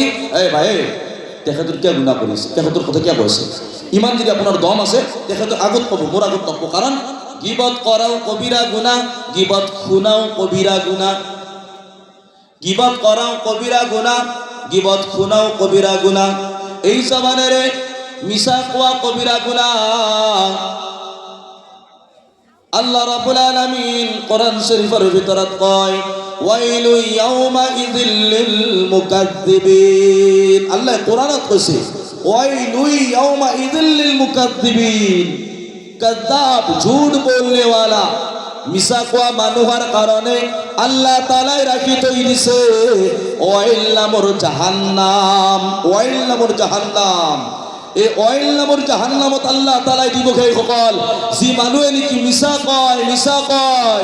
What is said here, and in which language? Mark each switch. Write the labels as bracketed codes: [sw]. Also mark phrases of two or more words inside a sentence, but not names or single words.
[as] এই ভাই তেখেতৰ কিয় গুণা কৰিছে, তেখেতৰ কথা কিয় কৈছে, ইমান যদি আপোনাৰ দম আছে তেখেতৰ আগত ক'ব, মোৰ আগত নক'ব। কাৰণ গিবত কৰাও কবিৰা গুণা, গিবত শুনাও কবিৰা গুণা, গিবত কৰাও কবিরা গুণা, গিবত শুনাও কবিরা গুণা, এই জবানেৰে মিছা কোৱা কবিরা গুণা। আল্লাহ রাব্বুল আলামিন কোরআন শরীফের ভিতৰত কয় [ar] ويل يومئذ للمكذبين. [as] আল্লাহ কোরআনত কৈছে [ar] ويل يومئذ للمكذبين, [as] কাযাব [hi] झूठ बोलने वाला [as] মিছা কোয়া মানুহৰ কাৰণে আল্লাহ তাআলাই রাখি থৈ দিছে ওয়াইল নামৰ জাহান্নাম, ওয়াইল নামৰ জাহান্নাম। এই ওয়াইল নামৰ জাহান্নামত আল্লাহ তাআলাই দিব সেই সকল যি মানুহে নেকি মিছা কয়, মিছা কয়।